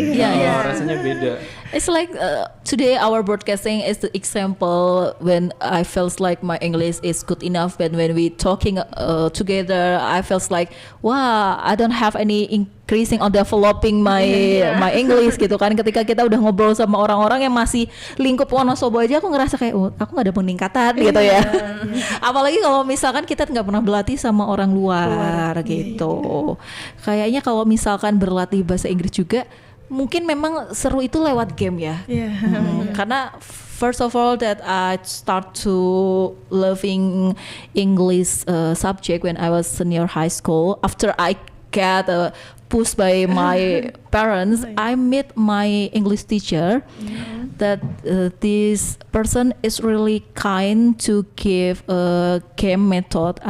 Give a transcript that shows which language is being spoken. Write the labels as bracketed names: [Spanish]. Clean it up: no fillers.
[Indonesian] Rasanya beda. [English] It's like today our broadcasting is the example when I feels like my English is good enough, but when we talking together I feels like wow, I don't have any increasing or developing my English [Indonesian] gitu kan. Ketika kita udah ngobrol sama orang-orang yang masih lingkup Wonosobo aja, aku ngerasa kayak aku nggak ada peningkatan gitu ya. Apalagi kalau misalkan kita nggak pernah berlatih sama orang luar gitu. Kayaknya kalau misalkan berlatih bahasa Inggris juga mungkin memang seru itu lewat game ya. [English] Karena first of all that I start to loving English subject when I was senior high school. After I get pushed by my parents, I met my English teacher. That this person is really kind to give a game method.